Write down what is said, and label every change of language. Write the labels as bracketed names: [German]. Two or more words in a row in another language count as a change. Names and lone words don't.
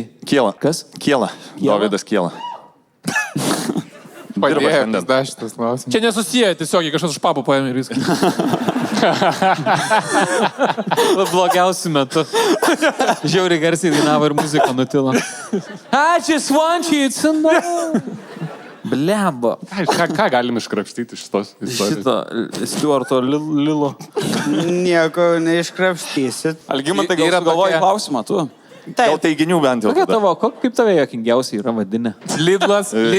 [Lithuanian] Kiela. Kas? Kiela. Dovydas Kiela. Padėjo, šiandien. pizda šitas klausimas. Čia nesusiję, tiesiog kažkas už papą paėmė ir viskas. Blogiausiu metu. Žiauriai garsiai dainavo ir muzika nutilo. [English] I just want you to know. [Lithuanian] Blemba. Ką galim iškrapštyti iš tos istorijos? Šito Stuarto Lilo. Nieko neiškrapštysit. Algimantai, gal Yra sugalvoji tokia- klausimą, tu? Gal teiginių bent jau. Kokia tada. tavo, kaip tave jokingiausiai yra vadinę? Lidlas ir